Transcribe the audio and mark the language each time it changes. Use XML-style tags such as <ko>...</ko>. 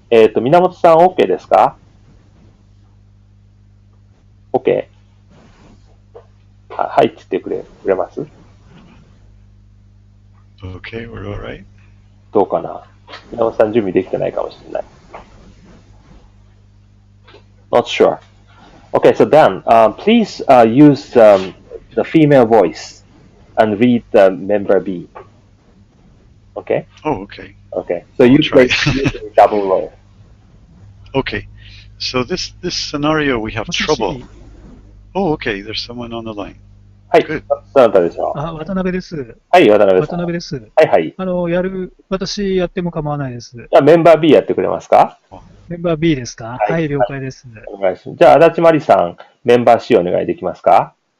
<ja>源さん OK ですか？</ja> <en>OK?</en> <ja>はいって言ってくれます？</ja> <en>Okay, we're all right.</en> <ja>どうかな？源さん準備できてないかもしれない。</ja> <en>Not sure. Okay, so Dan, please use the female voice and read the member B. Okay? Oh, okay. Okay. So I'll you try. play double role. Okay. So this scenario we have trouble. Oh, okay. There's someone on the line.</en> <ja>はい。</ja> <en>Good.</en> <ja>どなたでしょう？渡辺です。はい、渡辺さん。渡辺です。はいはい。私やっても構わないです。じゃあメンバー B やってくれますか？メンバー B ですか？はい、了解です。お願いします。じゃあ、足立まりさん、メンバー C お願いできますか？</ja>